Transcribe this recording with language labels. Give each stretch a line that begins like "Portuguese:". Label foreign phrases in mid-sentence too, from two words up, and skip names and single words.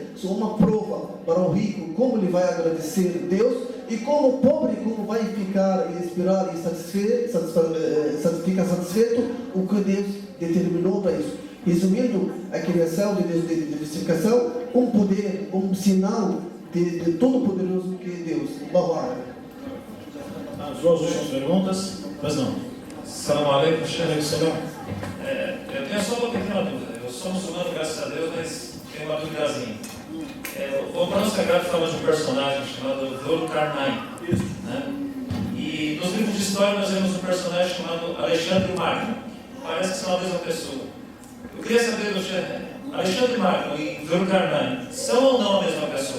Portuguese: Só uma prova para o rico, como ele vai agradecer a Deus, e como o pobre, como vai ficar e esperar e ficar satisfeito o que Deus determinou para isso. Resumindo, a criação de Deus, de diversificação, um poder, um sinal de todo-poderoso que é Deus. As duas últimas perguntas, mas não.
Arabic: سلام عليكم، شيخ.
Portuguese: Eu tenho só uma pequena dúvida. Eu sou muçulmano, graças a Deus, mas tenho uma duvidazinha. O Corão Sagrado fala de um personagem chamado Dhul-Qarnayn, né? E nos livros de história nós vemos um personagem chamado Alexandre Magno. Parece que são a mesma pessoa. Eu queria saber do Sheikh, Alexandre Magno e Dhul-Qarnayn são ou não a mesma pessoa?